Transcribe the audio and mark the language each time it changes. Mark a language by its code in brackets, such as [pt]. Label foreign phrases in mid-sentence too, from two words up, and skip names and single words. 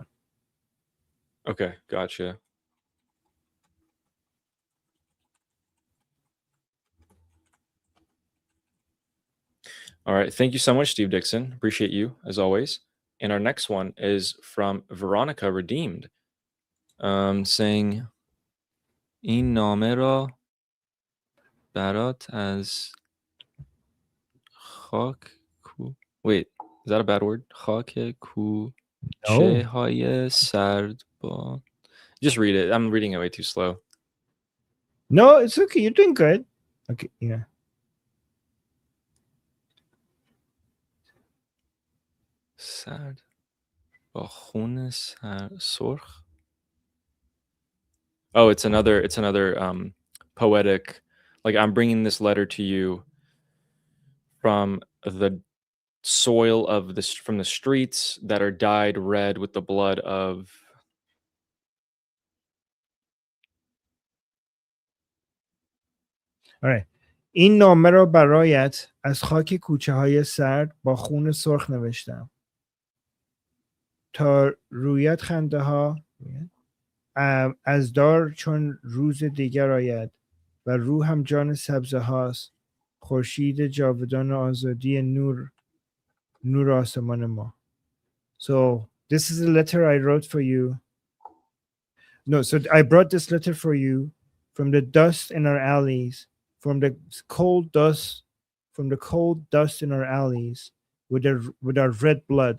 [en] Okay, gotcha. All right. Thank you so much, Steve Dixon. Appreciate you as always. And our next one is from Veronica Redeemed, saying [fa] این نامه را برات از خاک کو [en] wait, is that a bad word? [fa] خاک کوچه های سرد با [en] just read it. I'm reading it way too slow. No, it's okay. You're doing good. Okay, yeah. [fa] سرد با خون سرخ. [en] Oh, it's another poetic, like I'm bringing this letter to you from the soil of this, from the streets that are dyed red with the blood of. All right. [fa] این نامه را برایت از خاک کوچه های سرد با خون سرخ نوشتم تا رویت خنده ها از دار چون روز دیگر آید و روحم جان سبزه هاست خورشید جاودان آزادی نور آسمان ما. [en] So this is a letter I wrote for you. No, so I brought this letter for you from the dust in our alleys, from the cold dust in our alleys with our red blood.